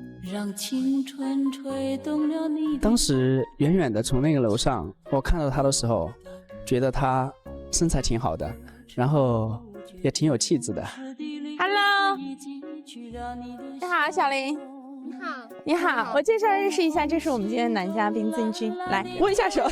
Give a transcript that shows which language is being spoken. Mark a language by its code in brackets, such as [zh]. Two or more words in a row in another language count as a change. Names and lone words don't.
[zh] 讓青春吹動了你。當時遠遠的從那個樓上，我看到他的時候，覺得他身材挺好的，然後也挺有氣質的。 Hello， 你好，小林。你好，你好，我介紹認識一下，這是我們今天的男嘉賓曾軍，來握一下手。